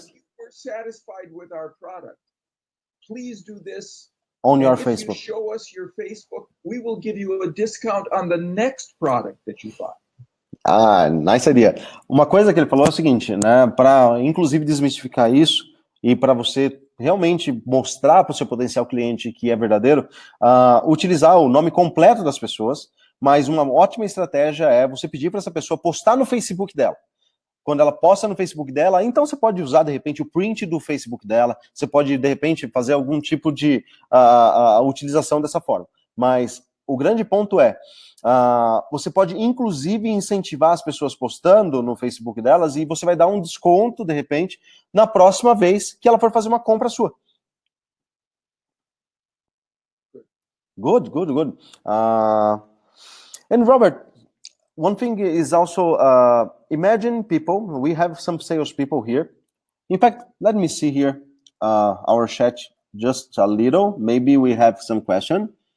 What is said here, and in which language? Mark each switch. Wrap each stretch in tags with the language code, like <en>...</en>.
<en>If you're satisfied with our product, please do this on your if Facebook. You show us your Facebook, we will give you a discount on the next product that you buy. Ah, nice idea.</en> <pt>Uma coisa que ele falou é o seguinte, né? Para inclusive desmistificar isso e para você realmente mostrar para o seu potencial cliente que é verdadeiro, utilizar o nome completo das pessoas, mas uma ótima estratégia é você pedir para essa pessoa postar no Facebook dela. Quando ela posta no Facebook dela, então você pode usar, de repente, o print do Facebook dela, você pode, de repente, fazer algum tipo de utilização dessa forma. Mas o grande ponto é, você pode, inclusive, incentivar as pessoas postando no Facebook delas e você vai dar um desconto, de repente, na próxima vez que ela for fazer uma compra sua.</pt> <en>Good. And Robert, one thing is also, imagine people, we have some sales people here. In fact, let me see here our chat just a little. Maybe we have some question.</en>